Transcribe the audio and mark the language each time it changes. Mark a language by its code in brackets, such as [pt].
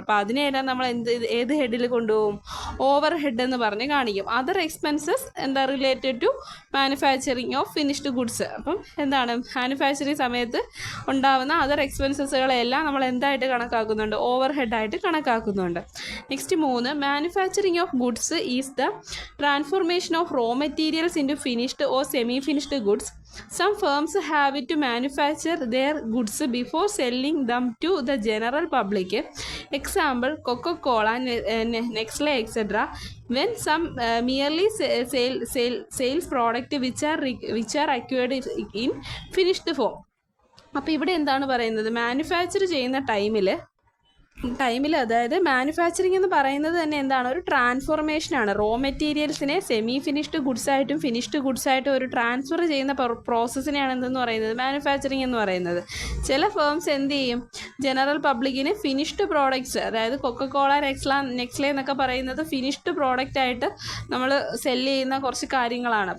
[ml] അപ്പോൾ അതിനെല്ലാം നമ്മൾ ഏത് ഹെഡിൽ കൊണ്ടുപോകും? ഓവർ ഹെഡ് എന്ന് പറഞ്ഞ് കാണിക്കും. അതർ എക്സ്പെൻസസ് എന്താ? [en] Related to manufacturing of finished goods. [ml] അപ്പം എന്താണ്? മാനുഫാക്ചറിങ് സമയത്ത് ഉണ്ടാകുന്ന അതർ എക്സ്പെൻസസുകളെല്ലാം നമ്മൾ എന്തായിട്ട് കണക്കാക്കുന്നുണ്ട്? Over ഹെഡായിട്ട് കണക്കാക്കുന്നുണ്ട്. [en] Next 3, manufacturing of goods is the transformation of raw materials into finished or semi-finished goods. Some firms have to manufacture their goods before selling them to the general public. Example, Coca-Cola, Nestle, etc. When some merely sales product which are acquired in finished form. [ml] അപ്പോൾ ഇവിടെ എന്താണ് പറയുന്നത്? Manufacture ചെയ്യുന്ന ടൈമിൽ അതായത് manufacturing എന്ന് പറയുന്നത് തന്നെ എന്താണ്? ഒരു ട്രാൻസ്ഫോർമേഷനാണ്. റോ മെറ്റീരിയൽസിനെ സെമി ഫിനിഷ്ഡ് ഗുഡ്സ് ആയിട്ടും ഫിനിഷ്ഡ് ഗുഡ്സ് ആയിട്ടും ഒരു ട്രാൻസ്ഫർ ചെയ്യുന്ന പ്രോസസ്സിനെയാണ് എന്തെന്ന് പറയുന്നത്? മാനുഫാക്ചറിങ് എന്ന് പറയുന്നത്. ചില ഫേംസ് എന്ത് ചെയ്യും? ജനറൽ പബ്ലിക്കിന് ഫിനിഷ്ഡ് പ്രോഡക്ട്സ്, അതായത് കൊക്കക്കോള, നെക്സ്ലെ എന്നൊക്കെ പറയുന്നത് ഫിനിഷ്ഡ് പ്രോഡക്റ്റ് ആയിട്ട് നമ്മൾ സെല്ല് ചെയ്യുന്ന കുറച്ച് കാര്യങ്ങളാണ്.